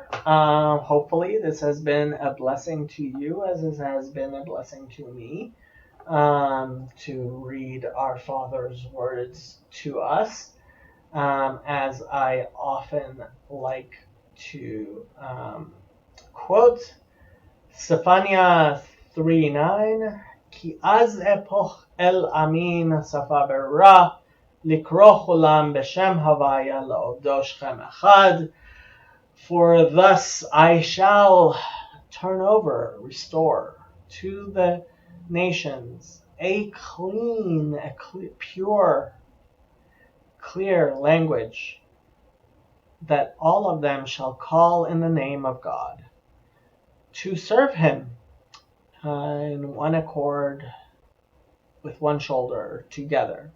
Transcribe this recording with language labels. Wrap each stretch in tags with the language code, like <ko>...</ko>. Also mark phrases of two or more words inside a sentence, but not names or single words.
<en>Hopefully this has been a blessing to you as it has been a blessing to me, to read our Father's words to us. As I often like to quote Sephania 3:9,</en> <he>כי אז אהפך אל עמים שפה ברורה, לקרוא כלם בשם הויה לעבדו שכם אחד.</he> <en>For thus I shall turn over, restore to the nations a pure, clear language, that all of them shall call in the name of God, to serve him in one accord, with one shoulder, together.</en>